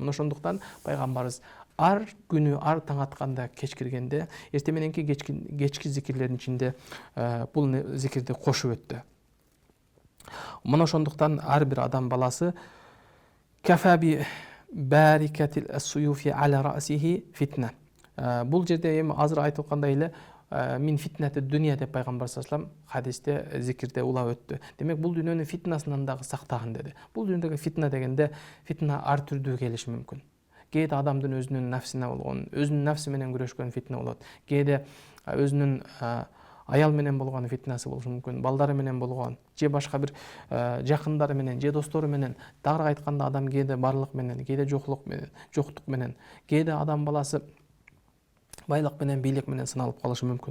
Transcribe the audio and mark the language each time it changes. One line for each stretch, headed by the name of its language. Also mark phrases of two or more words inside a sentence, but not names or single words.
Kyrgyz: Мына ошондуктан пайгамбарыбыз ар күнү, ар таң атканда, кеч киргенде, эртең мененки кечки зикирлердин ичинде бул зикирди кошуп өттү. Мына ошондуктан ар бир адам баласы
Arabic: كفى ببارقة السيوف على رأسه فتنة.
Kyrgyz: Бул жерде эми азыр айтылгандай эле
Arabic: من فتنة الدنيا
Kyrgyz: деп пайгамбар
Arabic: صلى الله عليه وسلم
Kyrgyz: хадисте зикирде улап өттү. Демек бул дүйнөнүн фитнасынан дагы сактагын деди. Бул дүйнөдөгү фитна дегенде фитна ар түрдүү келиши мүмкүн. Кээде адамдын өзүнүн нафсине болгон, өзүнүн нафси менен күрөшкөн фитна болот. Кээде өзүнүн аял менен болгон фитнасы болушу мүмкүн, балдары менен болгон, же башка бир жакындары менен, же достору менен, дагы айтканда адам кээде барлык менен, кээде жоктук менен, кээде адам баласы байлык менен, бийлик менен сыналып калышы мүмкүн.